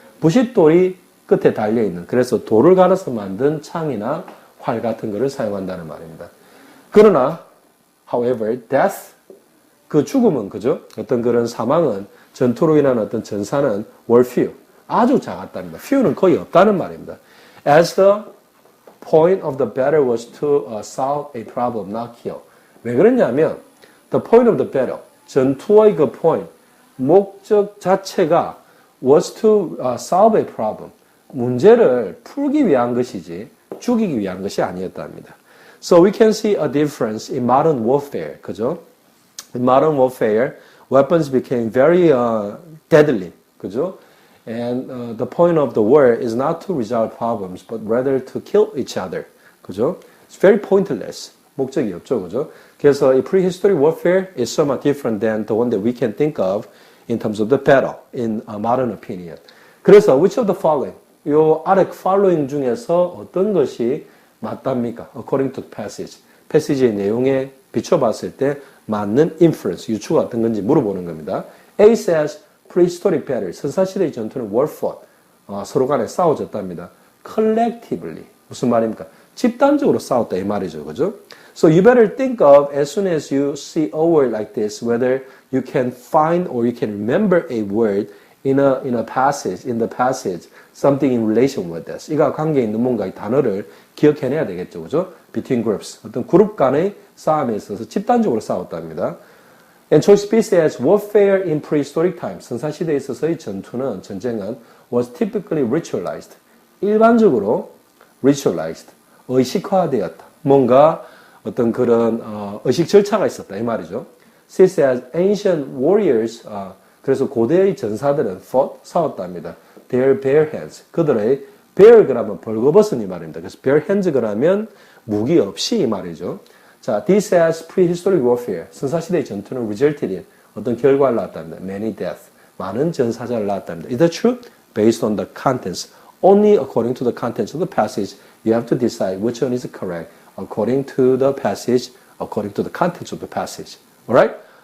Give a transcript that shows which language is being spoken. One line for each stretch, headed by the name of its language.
Korean: 부싯돌이 끝에 달려있는, 그래서 돌을 갈아서 만든 창이나 활 같은 거를 사용한다는 말입니다. 그러나, however, death, 그 죽음은, 그죠? 어떤 그런 사망은, 전투로 인한 어떤 전사는
English: were few.
Korean: 아주 작았답니다. few는 거의 없다는 말입니다.
English: As the point of the battle was to solve a problem, not kill.
Korean: 왜 그러냐면, the point of the battle, 전투의 그 point, 목적 자체가
English: was to solve a problem.
Korean: 문제를 풀기 위한 것이지 죽이기 위한 것이 아니었답니다.
English: So we can see a difference in modern warfare.
Korean: 그죠?
English: In modern warfare, weapons became very deadly.
Korean: 그죠?
English: And the point of the war is not to resolve problems, but rather to kill each other.
Korean: 그죠?
English: It's very pointless.
Korean: 목적이 없죠. 그죠?
English: 그래서 이 prehistoric warfare is somewhat different than the one that we can think of in terms of the battle, in a modern opinion. 그래서 which of the following?
Korean: 요 아래 following 중에서 어떤 것이 맞답니까?
English: According to the passage.
Korean: 패시지의 내용에 비춰봤을 때 맞는 inference, 유추가 어떤 건지 물어보는 겁니다.
English: A says prehistoric battle,
Korean: 선사시대의 전투는
English: were fought,
Korean: 서로 간에 싸워졌답니다. collectively, 무슨 말입니까? 집단적으로 싸웠다 이 말이죠. 그죠?
English: So you better think of as soon as you see a word like this, whether you can find or you can remember a word in the passage, something in relation with this.
Korean: 이가 관계에 있는 뭔가 이 단어를 기억해내야 되겠죠. 그죠?
English: Between groups.
Korean: 어떤 그룹 간의 싸움에 있어서 집단적으로 싸웠답니다.
English: And choice B says warfare in prehistoric times.
Korean: 선사시대에 있어서의 전쟁은
English: was typically ritualized.
Korean: 일반적으로 ritualized. 의식화되었다. 뭔가 어떤 그런 의식 절차가 있었다 이 말이죠.
English: She says ancient warriors,
Korean: 그래서 고대의 전사들은 fought, 싸웠답니다. Their bare hands, 그들의 bare 그러면 벌거벗은 이 말입니다. 그래서 bare hands 그러면 무기 없이 이 말이죠. 자,
English: this as prehistoric warfare,
Korean: 선사시대의 전투는 resulted in 어떤 결과를 낳았답니다.
English: Many deaths,
Korean: 많은 전사자를 낳았답니다.
English: Is that true? Based on the contents, only according to the contents of the passage, you have to decide which one is correct. According to the passage, according to the contents of the passage. Alright?